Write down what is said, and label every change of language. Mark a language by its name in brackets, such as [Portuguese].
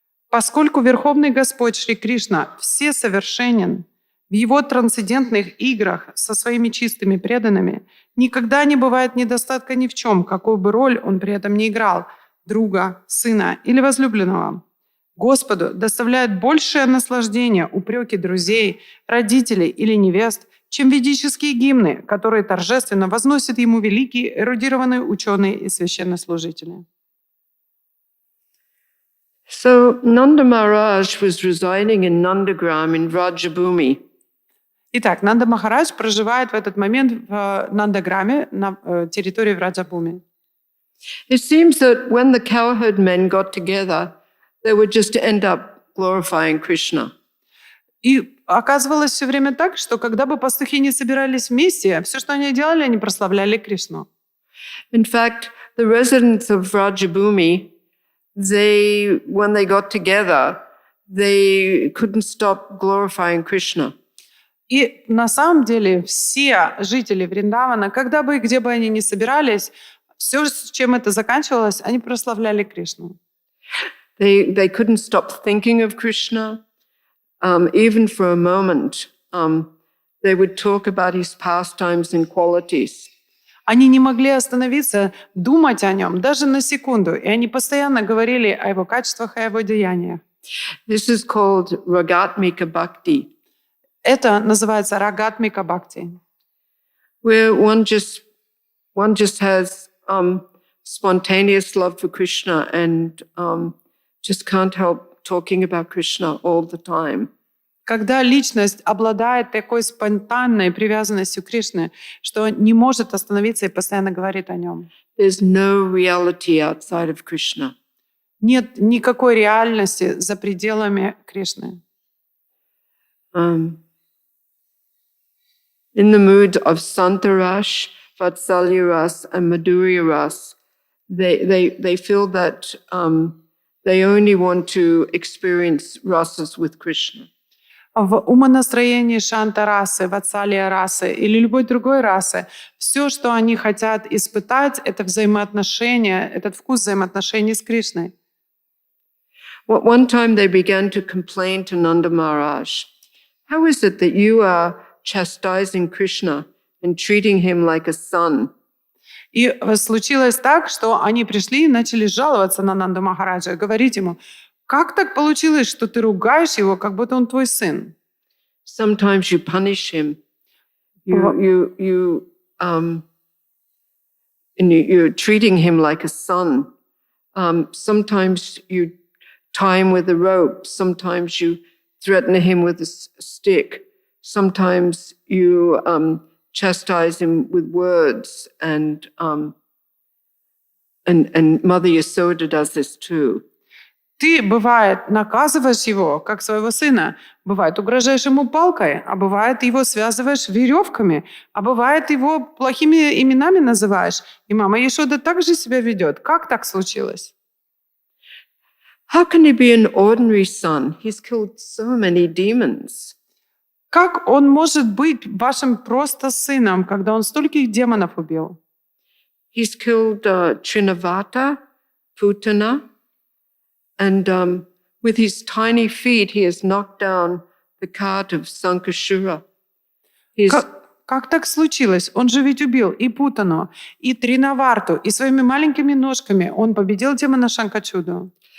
[Russian] Поскольку Верховный Господь Шри Кришна всесовершенен, в его трансцендентных играх со своими чистыми преданными никогда не бывает недостатка ни в чем, какую бы роль он при этом ни играл – друга, сына или возлюбленного. Господу доставляет большее наслаждение упреки друзей, родителей или невест, чем ведические гимны, которые торжественно возносят ему великие эрудированные ученые и священнослужители. [English] So Nanda Maharaj was residing in Nandagram in Vrajabhumi. [Russian] Итак, Нанда Махарадж проживает в этот момент в Нандаграме на территории Враджабхуми. [English] It seems that when the cowherd men got together, they would just end up glorifying Krishna. [Russian] И оказывалось все время так, что когда бы пастухи не собирались вместе, все, что они делали, они прославляли Кришну. [English] In fact, the residents of Vrajabhumi, when they got together, they couldn't stop glorifying Krishna. [Russian] И на самом деле все жители Вриндавана, когда бы и где бы они ни собирались, все, с чем это заканчивалось, они прославляли Кришну. [English] They couldn't stop thinking of Krishna. Even for a moment, they would talk about his pastimes and qualities. [Russian] Они не могли остановиться, думать о нем даже на секунду, и они постоянно говорили о его качествах и о его деяниях. [English] This is called Ragatmika Bhakti. [Russian] Это называется Рагатмика Бхакти, [English] where one just has spontaneous love for Krishna and just can't help talking about Krishna all the time. [Russian] когда личность обладает такой спонтанной привязанностью к Кришне, что не может остановиться и постоянно говорит о нем. [English] There's no reality outside of Krishna. [Russian] Нет никакой реальности за пределами Кришны. [English] In the mood of Santarash, Vatsalya-ras, and Madhurya-ras, they feel that they only want to experience rasas with Krishna. [Russian] В умонастроении шанта-расы, ватсалия-расы или любой другой расы все, что они хотят испытать, это взаимоотношения, этот вкус взаимоотношений с Кришной. [English] One time they began to complain to Nanda Maharaj, how is it that you are chastising Krishna and treating him like a son. [Russian] И случилось так, что они пришли и начали жаловаться на Нанду Махараджа, говорить ему: как так получилось, что ты ругаешь его, как будто он твой сын? [English] Sometimes you punish him. You're treating him like a son. Sometimes you tie him with a rope. Sometimes you threaten him with a stick. Sometimes you chastise him with words. And Mother Yasoda does this too. [Russian] Ты, бывает, наказываешь его, как своего сына. Бывает, угрожаешь ему палкой, а бывает, его связываешь веревками, а бывает, его плохими именами называешь. И мама Яшода также себя ведет. Как так случилось? [English] How can he be an ordinary son? He's killed so many demons. [Russian] Как он может быть вашим просто сыном, когда он стольких демонов убил? [English] He's killed Trinavata, Putana, and with his tiny feet, he has knocked down the cart of Sankashura. [Russian] Как так случилось? Он же ведь убил и Путану, и Тринаварту, и своими маленькими ножками он победил демона Шанкачуду.